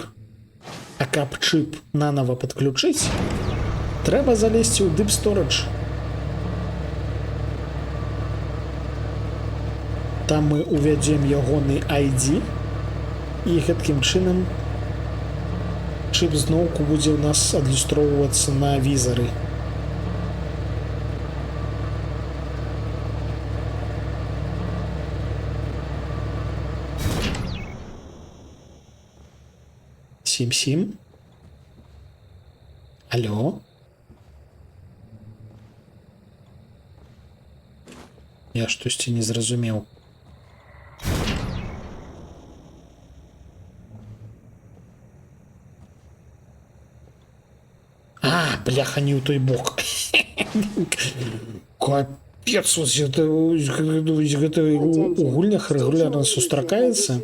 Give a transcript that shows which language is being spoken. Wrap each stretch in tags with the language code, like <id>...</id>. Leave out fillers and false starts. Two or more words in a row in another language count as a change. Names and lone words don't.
<be>А каб чып нанова падключыць, трэба залезці ў Deep Storage. Там мы увядзем ягоны ID, і гэткім чынам чып зноўку будзе ў нас адлюстроўвацца на візары. Сім-сім. Алло. Я штосьці не зразумеў. А, бляха, не ў той бок. Капец, гэта ў гульнях рэгулярна сустракаецца.</be>